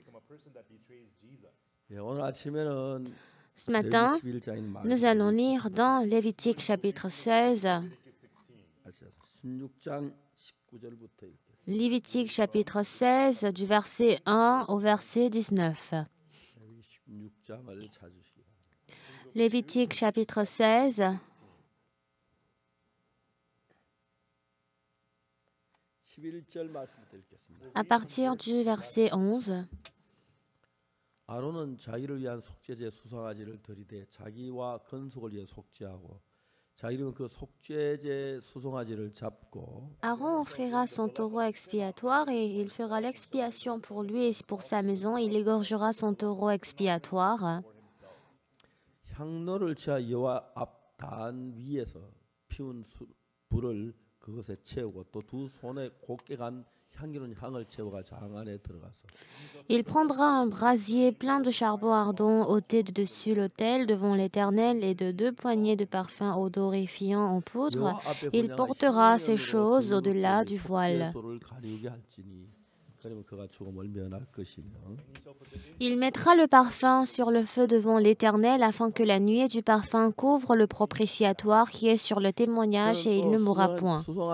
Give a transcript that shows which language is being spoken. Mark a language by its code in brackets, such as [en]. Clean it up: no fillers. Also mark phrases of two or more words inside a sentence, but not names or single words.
[fr] Ce matin, nous allons lire dans Lévitique chapitre 16, Lévitique chapitre 16 du verset 1 au verset 19. Lévitique chapitre 16, à partir du verset 11. [ko] 아론은 자기를 위한 속죄제 수송아지를 드리되 자기와 건속을 위해 속죄하고 자기는 그 속죄제 수송아지를 잡고 [fr] Aaron offrira son taureau expiatoire et il fera l'expiation pour lui et pour sa maison. Il égorgera son taureau expiatoire. [ko] 향로를 치아 여호와 앞 단 위에서 피운 불을 그것에 채우고 또 두 손에 곱게 간 향기로운 향을 채워가 장 안에 들어가서 [fr] Il prendra un brasier plein de charbon ardent ôté de dessus l'autel devant l'Éternel et de 2 poignées de parfum odorifiant en poudre. Il portera ces choses au-delà du voile. Il mettra le parfum sur le feu devant l'Éternel afin que la nuée du parfum couvre le propitiatoire qui est sur le témoignage et il ne mourra point.